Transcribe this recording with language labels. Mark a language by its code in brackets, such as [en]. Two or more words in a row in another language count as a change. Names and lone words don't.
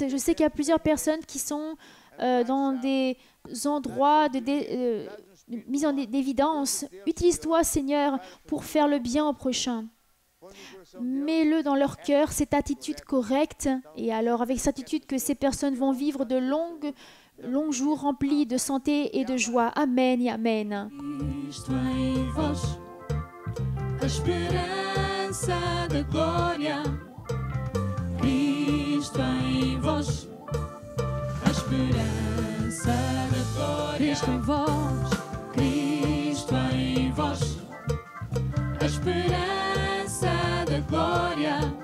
[fr] Je sais qu'il y a plusieurs personnes qui sont dans des endroits mis en évidence. Utilise-toi, Seigneur, pour faire le bien au prochain. Mets-le dans leur cœur, cette attitude correcte. Et alors, avec cette attitude, que ces personnes vont vivre de longs jours remplis de santé et de joie. Amen et Amen. [pt] Cristo em vós, a esperança da glória. Cristo em vós, a esperança da glória. Cristo em vós, Cristo em vós, a esperança da glória.